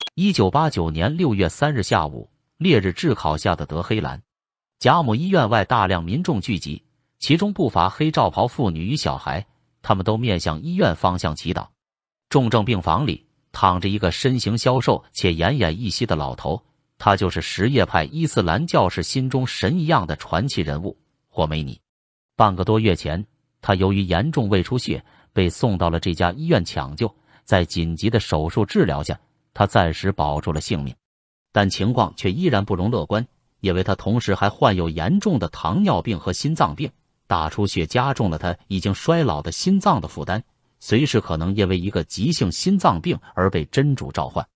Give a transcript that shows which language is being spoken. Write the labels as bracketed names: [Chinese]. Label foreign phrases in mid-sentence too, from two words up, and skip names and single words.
[Chinese] 1989 年6月3日下午，烈日炙烤下的德黑蘭賈姆医院外，大量民众聚集，其中不乏黑罩袍婦女與小孩，他們都面向醫院方向祈禱。重症病房裡躺着一個身形消瘦且奄奄一息的老頭，他就是什叶派伊斯蘭教士心中神一樣的傳奇人物霍梅尼。半個多月前，他由於嚴重胃出血被送到了這家醫院搶救，在緊急的手術治療下，他暫時保住了性命，但情況卻依然不容樂觀，因為他同時還患有嚴重的糖尿病和心臟病，大出血加重了他已經衰老的心臟的負擔，隨時可能因為一個急性心臟病而被真主召喚。